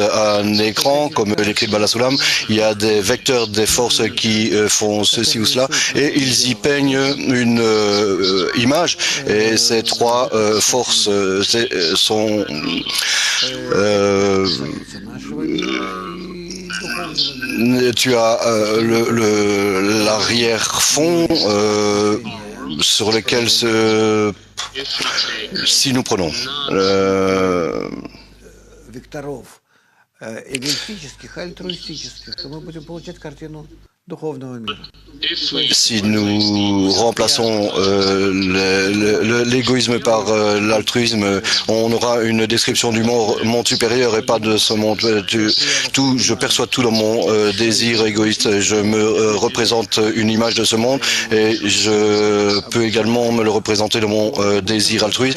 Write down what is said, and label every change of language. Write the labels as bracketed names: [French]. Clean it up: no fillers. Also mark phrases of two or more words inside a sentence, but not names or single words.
[French] un écran comme l'écrit Balasulam, il y a des vecteurs des forces qui font ceci ou cela et ils y peignent une image et ces trois forces sont tu as l'arrière-fond sur lequel si nous prenons [Russian] векторов эгоистических, альтруистических, то мы будем получать картину духовного мира. [French] Si nous remplaçons l'égoïsme par l'altruisme, on aura une description du monde supérieur et pas de ce monde. Je perçois tout dans mon désir égoïste. Je me représente une image de ce monde et je peux également me le représenter dans mon désir altruiste.